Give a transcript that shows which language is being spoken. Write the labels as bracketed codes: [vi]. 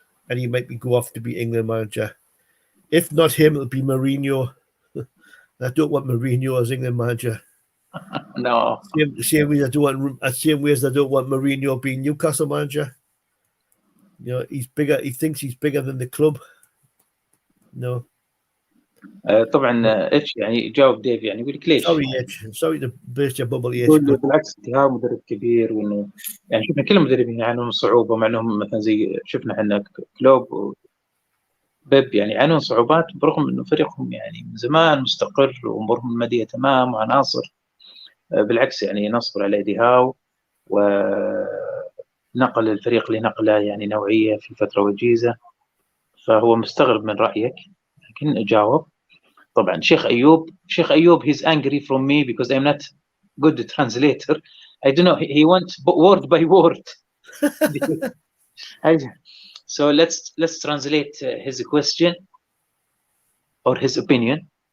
[en] Eddie might be go off to be England manager. If not him, it'll be Mourinho. I don't want Mourinho as England manager. No. Same way I don't want Mourinho being Newcastle manager. You know, he's bigger. He thinks he's bigger than the club. No. [ar] طبعا اتش يعني يجاوب ديف يعني يقول لك ليش؟ [en] sorry to burst your bubble. [ar] يقول بالعكس هاو مدرب كبير، وانه يعني شفنا كل المدربين يعانون من صعوبه، مع انهم مثلا زي شفنا احنا كلوب وبيب يعني يعانون صعوبات برغم انه فريقهم يعني من زمان مستقر وامورهم الماديه تمام وعناصر. بالعكس يعني نصبر على ايدي هاو، ونقل الفريق لنقله يعني نوعيه في فتره وجيزه. فهو مستغرب من رايك، لكن اجاوب. طبعا [en] شيخ ايوب he's angry from me because I'm not good translator. I don't know, he wants word by word. So let's translate his question or his opinion.